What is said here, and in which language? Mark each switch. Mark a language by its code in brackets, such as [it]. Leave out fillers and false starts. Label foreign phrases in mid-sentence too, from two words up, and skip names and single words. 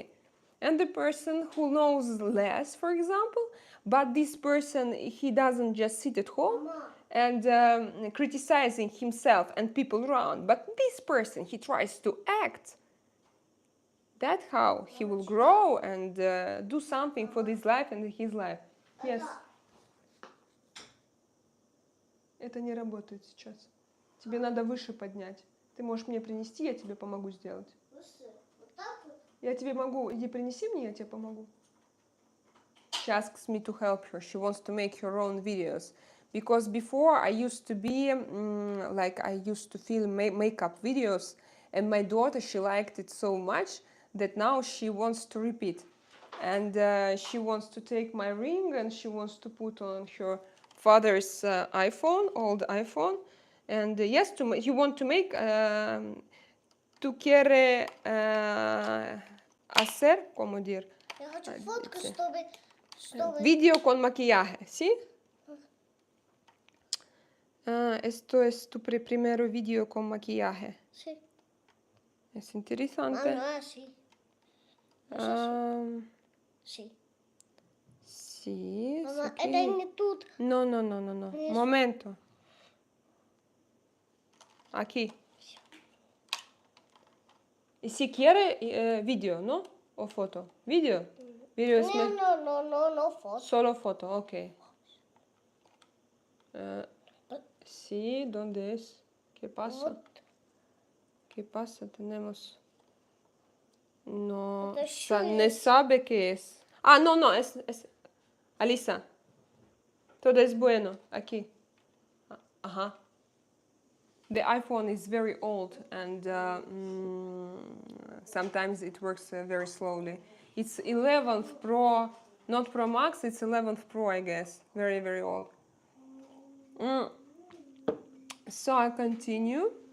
[en] And the person who knows less, for example, but this person, he doesn't just sit at home and criticizing himself and people around, but this person, he tries to act. That's how he will grow and do something for this life and his life. Yes. [ru] Это не работает сейчас. Тебе надо выше поднять. Ты можешь мне принести, я тебе помогу сделать. Я тебе могу... Иди принеси мне, я тебе помогу. [en] She asks me to help her. She wants to make her own videos. Because before I used to be, like I used to film makeup videos. And my daughter, she liked it so much that now she wants to repeat. And she wants to take my ring and she wants to put on her father's iPhone, old iPhone. And yes, you want to make... [es] Tu quiere hacer, ¿cómo decir? [ru] Я хочу фотку, чтобы... [es] Video con maquillaje, ¿sí? Esto es tu primero video con maquillaje. Sí. Es interesante. Sí. Sí. Sí. Mamá, aquí. [ru] это не тут. [es] No. Momento. Aquí. Y si quiere video, ¿no? O foto. Video. Video es No, foto. Solo foto, ok. Sí, ¿dónde es? ¿Qué pasa? ¿Qué pasa? Tenemos... No, no sabe qué es. Ah, no, es... Alisa. Todo es bueno. Aquí. Ajá. [en] The iPhone is very old and sometimes it works very slowly. It's 11th Pro, not Pro Max, it's 11th Pro, I guess. Very, very old. So I continue.